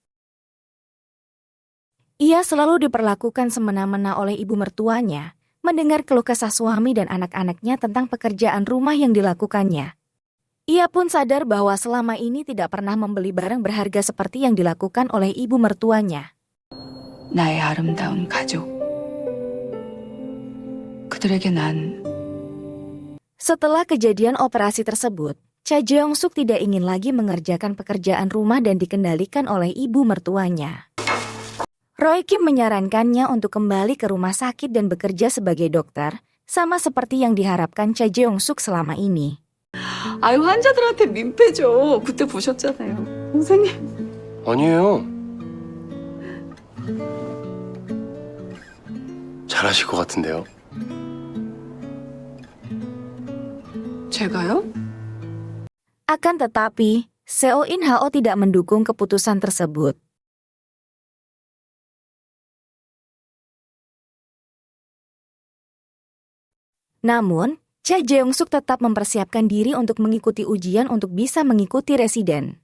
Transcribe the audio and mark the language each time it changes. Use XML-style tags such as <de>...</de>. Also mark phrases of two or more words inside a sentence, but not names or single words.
<id>Ia selalu diperlakukan semena-mena oleh ibu mertuanya, mendengar keluh kesah suami dan anak-anaknya tentang pekerjaan rumah yang dilakukannya. Ia pun sadar bahwa selama ini tidak pernah membeli barang berharga seperti yang dilakukan oleh ibu mertuanya.</id> <ko>나의 아름다운 가족. 그들에게 난</ko> <id>Setelah kejadian operasi tersebut, Cha Jeong-suk tidak ingin lagi mengerjakan pekerjaan rumah dan dikendalikan oleh ibu mertuanya. Roy Kim menyarankannya untuk kembali ke rumah sakit dan bekerja sebagai dokter, sama seperti yang diharapkan Cha Jeong-suk selama ini.</id> <ko>아유 환자들한테 민폐 줘. 그때 보셨잖아요. 선생님. 아니에요. 잘하실 것 같은데요. 제가요?</ko> <id>Akan tetapi, Seo In Hao tidak mendukung keputusan tersebut. Namun, Cha Jeong-suk tetap mempersiapkan diri untuk mengikuti ujian untuk bisa mengikuti residen.</id>